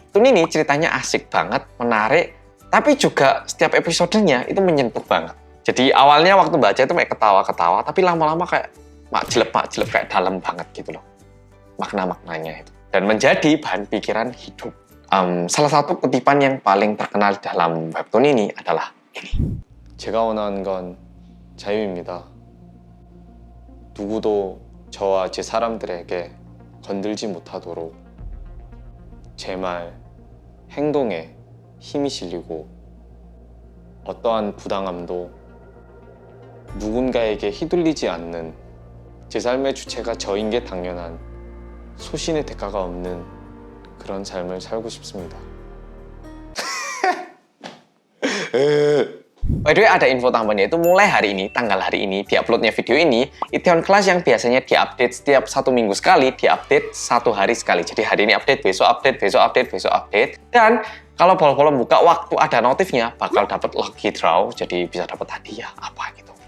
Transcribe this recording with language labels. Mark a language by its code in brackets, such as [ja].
[id] Webtoon ini ceritanya asik banget, menarik, tapi juga setiap episodenya itu menyentuh banget. Jadi awalnya waktu baca itu kayak ketawa-ketawa, tapi lama-lama kayak makjleb kayak dalam banget gitu loh. Makna-maknanya itu. Dan menjadi bahan pikiran hidup. Salah satu kutipan yang paling terkenal dalam webtoon ini adalah ini. [ko] 제가 원하는 건 자유입니다. 누구도 저와 제 사람들에게 건들지 못하도록 제 말, 행동에 힘이 실리고 어떠한 부당함도 누군가에게 휘둘리지 않는 제 삶의 주체가 저인 게 당연한 소신의 대가가 없는 그런 삶을 살고 싶습니다. [en] By the way, [id] ada info tambahan, yaitu mulai hari ini, tanggal hari ini, diuploadnya video ini, Itaewon Class yang biasanya diupdate setiap 1 minggu sekali, diupdate 1 hari sekali. Jadi hari ini update, besok update, besok update, besok update. Dan kalau Polo-Polo buka waktu ada notifnya, bakal dapat lucky draw, jadi bisa dapat hadiah apa gitu.